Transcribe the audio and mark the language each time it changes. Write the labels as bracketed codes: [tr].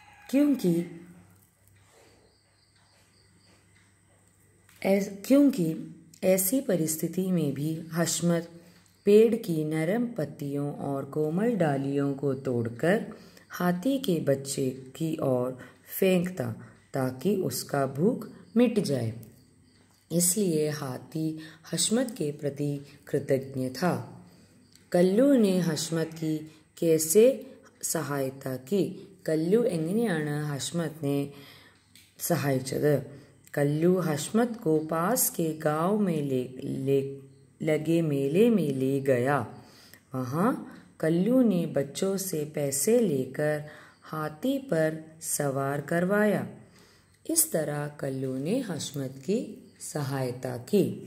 [hi] क्योंकि ऐसी परिस्थिति में भी हशमत पेड़ की नरम पत्तियों और कोमल डालियों को तोड़कर हाथी के बच्चे की ओर फेंकता ताकि उसका भूख मिट जाए. इसलिए हाथी हशमत के प्रति कृतज्ञ था. कल्लू ने हशमत की कैसे सहायता की? [ml] कल्लू എങ്ങനെയാണ് ഹഷ്മത്തിനെ സഹായിച്ചത്? [hi] कल्लू हशमत को पास के गांव में लगे मेले में ले गया. वहाँ कल्लू ने बच्चों से पैसे लेकर हाथी पर सवार करवाया. इस तरह कल्लू ने हशमत की सहायता की.